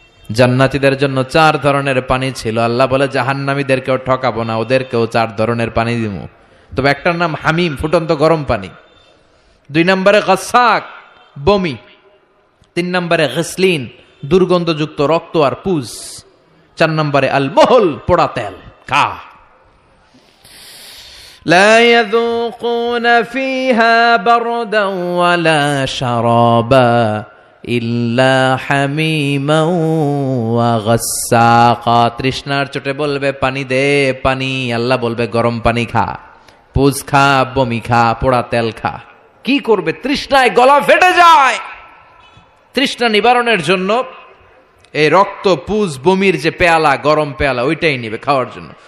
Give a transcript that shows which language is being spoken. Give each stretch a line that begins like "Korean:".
Bangla: জান্নাতীদের জন্য 4 ধরনের পানি ছিল। আল্লাহ বলে জাহান্নামীদেরকেও ঠকাবো না, ওদেরকেও 4 ধরনের পানি দিব। তবে একটার নাম হামিম, ফুটন্ত গরম পানি। 2 নম্বরে গাসাক, বমি। 3 নম্বরে গসলিন, দুর্গন্ধযুক্ত রক্ত আর পুজ। 4 নম্বরে আল মোহল, পোড়া তেল। খা।
Arabic: لا يذوقون فيها بردا ولا شرابا ইল্লা হামিমান ওয়া গাসসাকা,
Bangla: তৃষ্ণার চোটে বলবে পানি দে পানি, আল্লাহ বলবে গরম পানি খা, পুজ খা, বমি খা, পোড়া তেল খা। কি করবে? তৃষ্ণায় গলা ফেটে যায়। তৃষ্ণা নিবারণের জন্য এই রক্ত, পুজ, বমির যে পেয়ালা, গরম পেয়ালা, ওইটাই নিবে খাওয়ার জন্য।